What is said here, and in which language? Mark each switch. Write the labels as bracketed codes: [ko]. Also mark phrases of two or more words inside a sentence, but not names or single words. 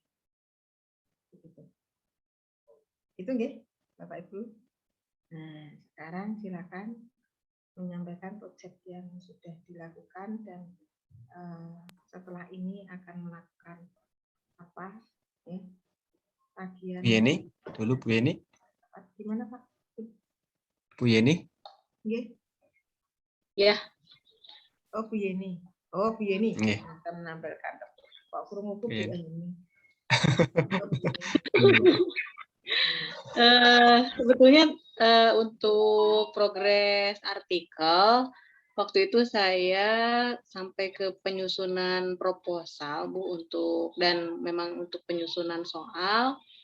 [id] Begitu. Itu nggih, Bapak Ibu. Nah, sekarang silakan menyampaikan proyek yang sudah dilakukan dan setelah ini akan melakukan apa ya, bagian Bu Yeni, dulu Bu Yeni. Gimana Pak? Bu Yeni. Nggih. Ya. Oh Bu Yeni. Oh Bu Yeni. Nggih. Kita menampilkan Pak Krungu Bu Yeni. Sebetulnya untuk progres artikel waktu itu saya sampai ke penyusunan proposal Bu dan memang untuk penyusunan soal.